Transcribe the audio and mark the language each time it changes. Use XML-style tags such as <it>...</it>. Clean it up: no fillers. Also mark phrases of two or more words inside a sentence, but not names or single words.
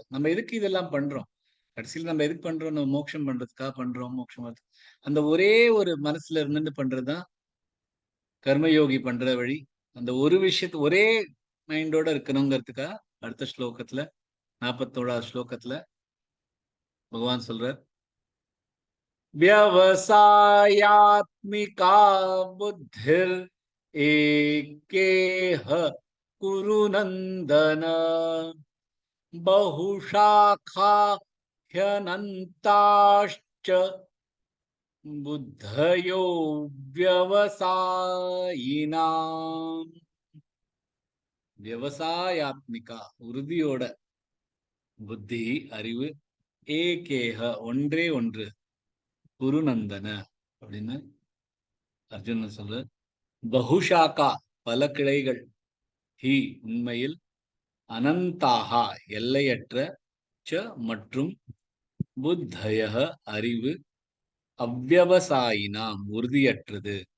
<ta>நம்ம எதுக்கு இதெல்லாம் பண்றோம்? கடைசியில் நம்ம எதுக்கு பண்றோம்? நம்ம மோட்சம் பண்றதுக்காக பண்றோம். மோட்சம் அந்த ஒரே ஒரு மனசுல இருந்துட்டு பண்றதுதான் கர்மயோகி பண்ற வழி. அந்த ஒரு விஷயத்து ஒரே மைண்டோட இருக்கணுங்கிறதுக்காக அடுத்த ஸ்லோகத்துல 41வது ஸ்லோகத்துல பகவான் சொல்றார்,</ta> <sa>व्यवसायात्मिका बुद्धिर एकेह कुरु नंदन बहुशाखा ह्यनन्ताश्च बुद्धयो व्यवसायिनाம்.</sa> <ta>விவசாயாத்மிகா உறுதியோட, புத்தி அறிவு, ஏகேக ஒன்றே ஒன்று, குருநந்தன அப்படின்னு அர்ஜுனன் சொல்ற. பகுஷாக்கா பல கிளைகள், ஹி உண்மையில், அனந்தாகா எல்லையற்ற, ச மற்றும், புத்தய அறிவு, அவ்வவசாயினாம் உறுதியற்றது.</ta>